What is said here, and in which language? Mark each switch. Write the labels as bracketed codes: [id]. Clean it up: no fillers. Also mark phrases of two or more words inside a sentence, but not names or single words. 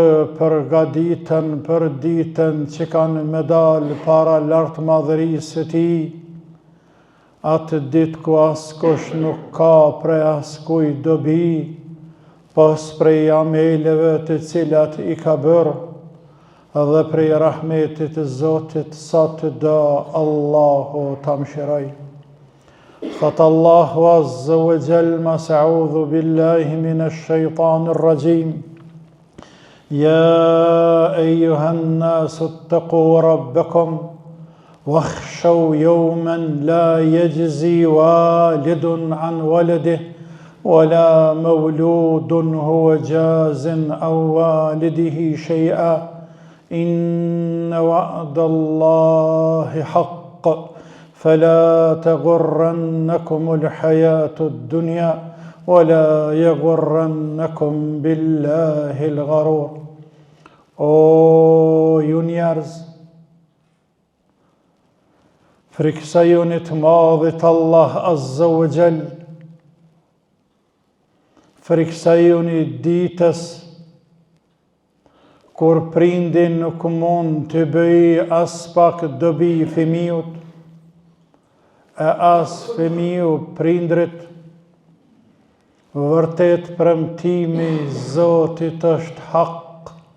[sq] përgaditën për ditën që kanë me dalë para lartë madhërisë të tij, atë ditë ku askush nuk ka prej askuj dobi, pas prej ameleve të cilat i ka bërë, dhe prej rahmetit të Zotit sa të do Allahu ta mëshiroj. [ar] Thot Allahu عز وجل, mas أعوذ بالله من الشيطان الرجيم. يا أيها الناس اتقوا ربكم واخشوا يوما لا يجزي والد عن ولده ولا مولود هو جاز عن والده شيئا. إن وعد الله حق فلا تغرنكم الحياة الدنيا ولا يغرنكم بالله الغرور. [sq] O ju njerëz, frikësojuni të madhit Allah [ar] Azza wa Jall, [sq] frikësojuni ditës kur prindin nuk mund të bëj as pak dobi fëmijët, e as fëmiu prindrit, vërtet premtimi Zotit është hak.